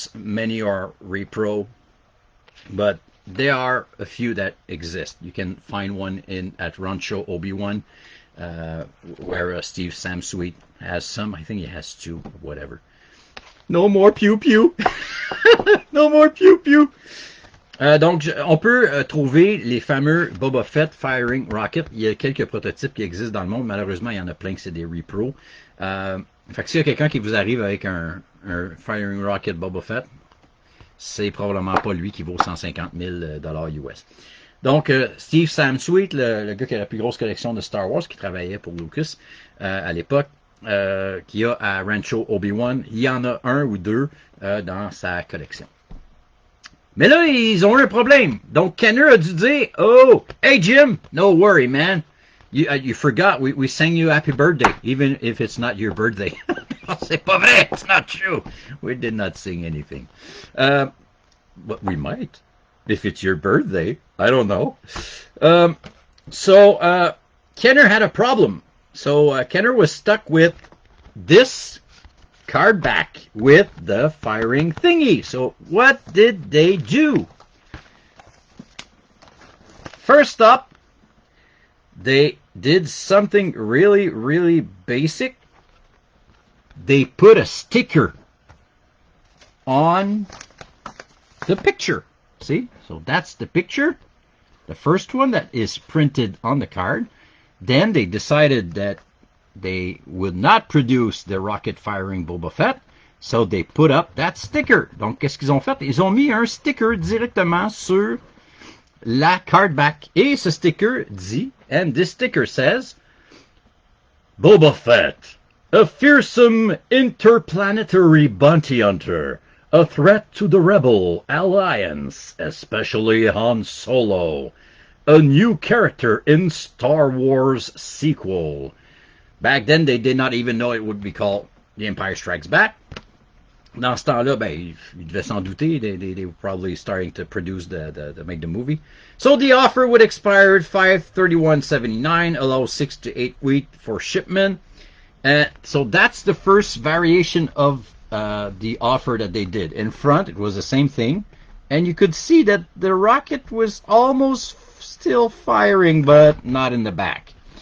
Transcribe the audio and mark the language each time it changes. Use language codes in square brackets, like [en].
[en] Many are repro, but there are a few that exist. You can find one at Rancho Obi-Wan, where Steve Samsweet has some. I think he has two, whatever. No more pew-pew. No more pew-pew. [fr] Donc, on peut trouver les fameux Boba Fett Firing Rocket. Il y a quelques prototypes qui existent dans le monde. Malheureusement, il y en a plein que c'est des repros. Fait que s'il y a quelqu'un qui vous arrive avec un Firing Rocket Boba Fett, c'est probablement pas lui qui vaut 150 000 $ US. Donc, Steve Samsweet, le gars qui a la plus grosse collection de Star Wars, qui travaillait pour Lucas à l'époque, qui a à Rancho Obi-Wan, il y en a un ou deux dans sa collection. Mais là, ils ont eu un problème. Donc, Kenner a dû dire, [en] oh, hey Jim, no worry, man. You forgot, we sang you happy birthday, even if it's not your birthday. [fr] C'est pas vrai, [en] it's not true. We did not sing anything. But we might, if it's your birthday. I don't know. So, Kenner had a problem. So, Kenner was stuck with this card back with the firing thingy. So, what did they do? First up, they did something really, really basic. They put a sticker on the picture. See? So that's the picture. The first one that is printed on the card. Then they decided that they would not produce the rocket firing Boba Fett. So they put up that sticker. [fr] Donc, qu'est-ce qu'ils ont fait? Ils ont mis un sticker directement sur la cardback. Et ce sticker dit, [en] and this sticker says, Boba Fett, a fearsome interplanetary bounty hunter, a threat to the Rebel Alliance, especially Han Solo, a new character in Star Wars sequel. Back then, they did not even know it would be called The Empire Strikes Back. [fr] Dans ce temps-là, ben, ils devaient s'en douter. [en] They were probably starting to produce make the movie. So the offer would expire at $531.79, allow 6 to 8 weeks for shipment. So that's the first variation of the offer that they did. In front, it was the same thing. And you could see that the rocket was almost still firing, but not in the back.